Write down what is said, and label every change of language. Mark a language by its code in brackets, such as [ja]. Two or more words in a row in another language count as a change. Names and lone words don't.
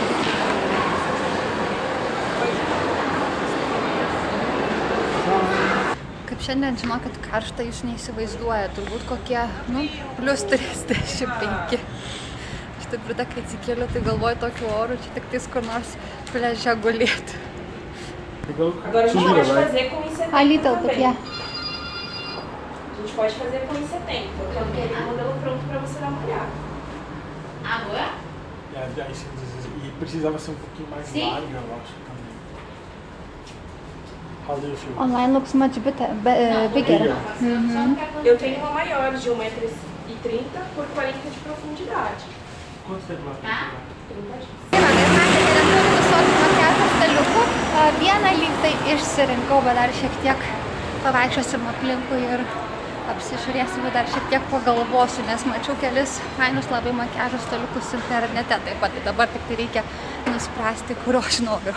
[lt] Kaip šiandien, žinokit, karšta jūs neįsivaizduoja, turbūt kokie, plus 35. Aš taip ir kai atsikėliu, tai galvoju tokiu oru, čia tik tais kur nors pliaže gulėti. [pt] Agora a gente pode fazer com em setembro também. A gente pode fazer com em setembro, porque eu queria o modelo pronto para você dar uma olhada. Agora? E precisava ser um pouquinho mais larga, eu acho também. [en] How do you feel? Online looks much bigger. [pt] Eu tenho uma maior de 1,30 m por 40 de profundidade. Quanto tempo vai ficar? 30 dias. [lt] Vieną lyg tai išsirinkau, bet dar šiek tiek pavaikščiosim aplinkui ir apsižiūrėsim, dar šiek tiek pagalvosiu, nes mačiau kelis fainus labai makiažo staliukus internete taip pat, tai dabar tik tai reikia nuspręsti, kurio aš noriu.